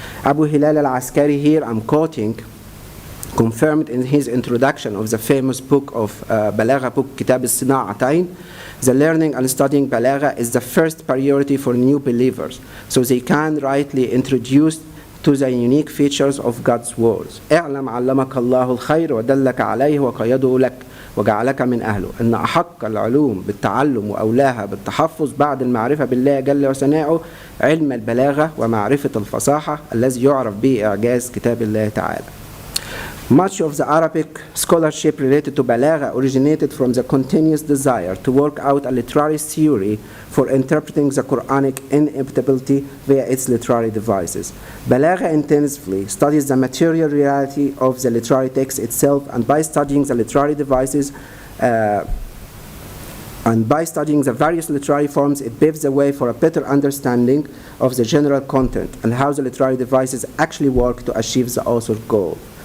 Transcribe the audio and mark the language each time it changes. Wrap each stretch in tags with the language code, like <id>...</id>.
<en>Abu Hilal al-Askari, here I'm quoting, confirmed in his introduction of the famous book of Balagha book, Kitab al-Sina'atayn, the learning and studying Balagha is the first priority for new believers, so they can rightly introduce to the unique features of God's words.</en> <ar>اعلم علمك الله الخير ودلك عليه وقيده لك وجعلك من أهله إن أحق العلوم بالتعلم وأولاها بالتحفظ بعد المعرفة بالله جل وثناؤه علم البلاغة ومعرفة الفصاحة الذي يعرف به إعجاز كتاب الله تعالى.</ar> <en>Much of the Arabic scholarship related to Balagha originated from the continuous desire to work out a literary theory for interpreting the Quranic inevitability via its literary devices. Balagha intensively studies the material reality of the literary text itself, and by studying the literary devices and by studying the various literary forms, it paves the way for a better understanding of the general content and how the literary devices actually work to achieve the author's goal.</en>